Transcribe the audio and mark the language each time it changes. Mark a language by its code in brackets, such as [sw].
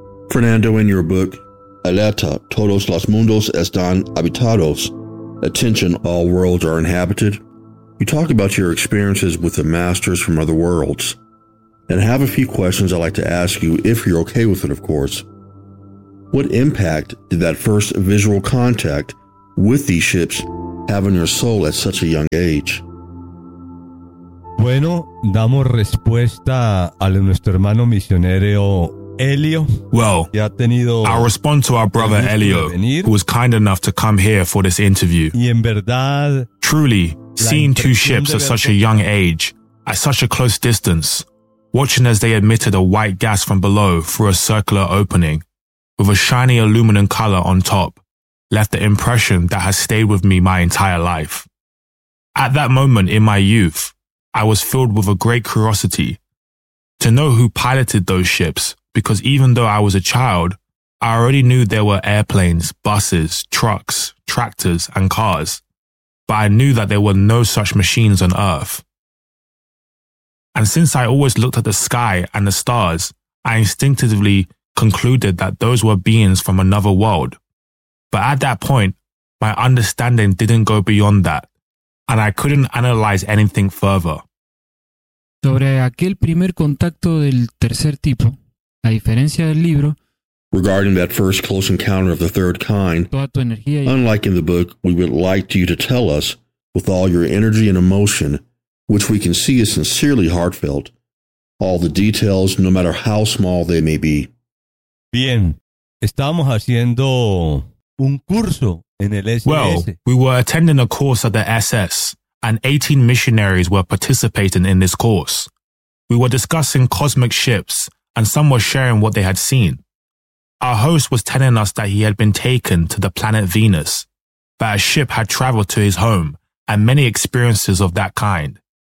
[en] Fernando, in your book, Alerta, Todos los Mundos Están Habitados, Attention, All Worlds Are Inhabited, you talk about your experiences with the Masters from other worlds, and have a few questions I'd like to ask you, if you're okay with it, of course. What impact did that first visual contact with these ships have on your soul at such a young age? [es] Bueno, damos respuesta a nuestro hermano misionero Elio. [en] Well, I'll respond to our brother Elio, who was kind enough to come here for this interview. [es] Y en verdad, [en] truly, seeing two ships at such a young age, at such a close distance, watching as they emitted a white gas from below through a circular opening, with a shiny aluminum color on top, left the impression that has stayed with me my entire life. At that moment in my youth, I was filled with a great curiosity to know who piloted those ships, because even though I was a child, I already knew there were airplanes, buses, trucks, tractors, and cars, but I knew that there were no such machines on Earth. And since I always looked at the sky and the stars, I instinctively concluded that those were beings from another world. But at that point, my understanding didn't go beyond that, and I couldn't analyze anything further. [es] Sobre aquel primer contacto del tercer tipo, a diferencia del libro, [en] regarding that first close encounter of the third kind, unlike in the book, we would like you to tell us, with all your energy and emotion, which we can see is sincerely heartfelt, all the details, no matter how small they may be. [es] Bien, estamos haciendo un curso en el SS. [en] Well, we were attending a course at the SS, and 18 missionaries were participating in this course. We were discussing cosmic ships, and some were sharing what they had seen. Our host was telling us that he had been taken to the planet Venus, that a ship had traveled to his home, and many experiences of that kind.